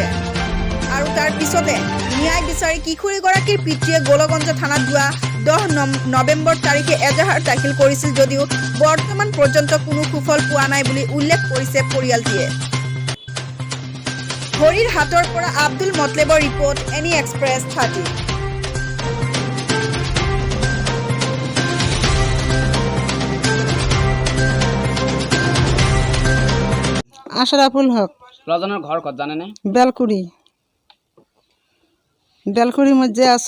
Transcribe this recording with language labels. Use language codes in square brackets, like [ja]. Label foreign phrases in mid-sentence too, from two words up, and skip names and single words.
[as] আৰু তাৰ পিছতে ন্যায় বিচাৰি কিশোৰীগৰাকীৰ পিতৃয়ে লকগঞ্জ থানাত যোৱা 10 নৱেম্বৰ তাৰিখে এজাহাৰ দাখিল কৰিছিল, যদিও বৰ্তমান পৰ্যন্ত কোনো সুফল পোৱা নাই বুলি উল্লেখ কৰিছে পৰিয়ালটিয়ে। হৰিৰ হাটৰ পৰা আব্দুল মতলেবৰ ৰিপৰ্ট, এনি এক্সপ্ৰেছ 30। আশরাফুল হক। [bn] লজনের ঘর কত জানেন? বেলকুড়ির মধ্যে আছে।